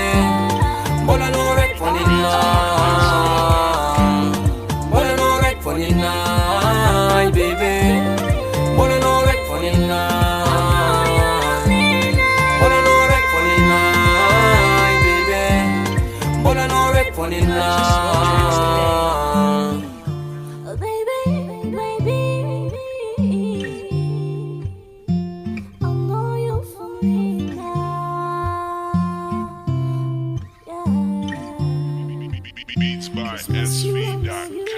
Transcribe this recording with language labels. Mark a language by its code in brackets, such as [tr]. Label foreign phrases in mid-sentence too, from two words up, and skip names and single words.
[mg] Mbola anao raiky fô ninahy. Mbola anao raiky fô ninahy, baby. Mbola anao raiky fô ninahy. Mbola anao raiky fô ninahy, baby. Mbola anao raiky fô ninahy. [en] Oh baby, baby, I know you for me now. Yeah. Beats by SV.